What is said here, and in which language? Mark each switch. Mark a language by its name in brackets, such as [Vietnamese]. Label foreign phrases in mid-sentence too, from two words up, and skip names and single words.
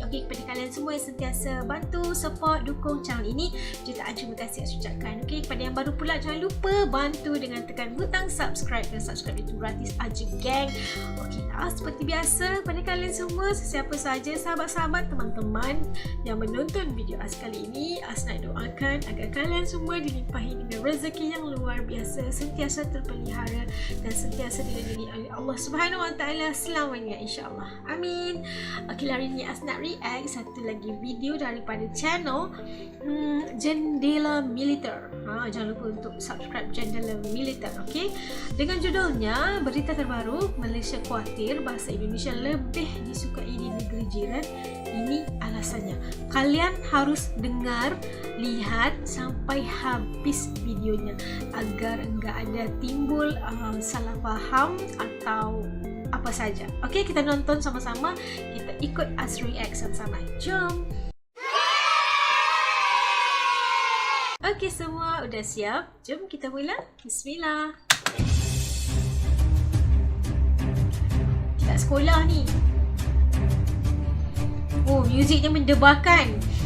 [Malay] Okey, kepada kalian semua yang sentiasa bantu, support, dukung channel ini, jutaan terima kasih saya ucapkan. Okey, kepada yang baru pula jangan lupa bantu dengan tekan butang subscribe, dan subscribe itu gratis aja geng. Okey, seperti biasa pada kalian semua, sesiapa sahaja sahabat-sahabat, teman-teman yang menonton video As kali ini, As nak doakan agar kalian semua dilimpahi dengan rezeki yang luar biasa, sentiasa terpelihara dan sentiasa dilindungi oleh Allah [Arabic] سبحانه وتعالى [Malay] selamanya, [Arabic] إن شاء الله. [Malay] Amin. Okey, hari ni As nak react satu lagi video daripada channel Jendela Militer. Jangan lupa untuk subscribe Jendela Militer, okey. Dengan judulnya berita terbaru, Malaysia khawatir bahasa Indonesia lebih disukai di negeri jiran. Ini alasannya. Kalian harus dengar, lihat sampai habis videonya agar enggak ada timbul salah faham atau apa saja. Okey, kita nonton sama-sama. Kita ikut As react sama-sama. Jom. Okey, semua udah siap? Jom kita mula. Bismillah. Kat sekolah ni. Oh, muziknya mendebarkan.